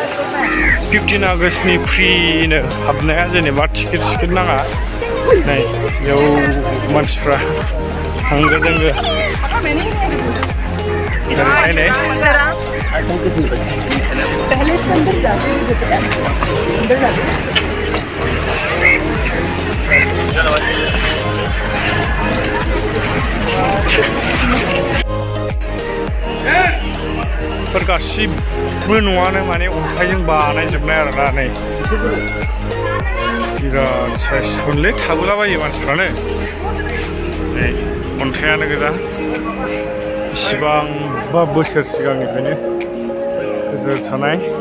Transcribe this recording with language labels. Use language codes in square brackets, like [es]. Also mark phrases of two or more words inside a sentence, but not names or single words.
[brx] 15 आगष्टनि फ्रिनो हाबनाया जेनेबा टिकेट नाङा नै बेयाव मानसिफ्रा होंगो दोंगो ओरैहाय नै [hi] पहले इसके अंदर जाते हैं अंदर जाते हैं [brx] गासिबो न'आनो माने अन्थाइजों बानायजोबनाय आरोना नै बिराद साइज हरलै थाबोलाबायो मानसिफ्रानो नै अन्थाइयानो गोजा बेसेबांबा बोसोर सिगांनिफ्रायनो गोजोर थानाय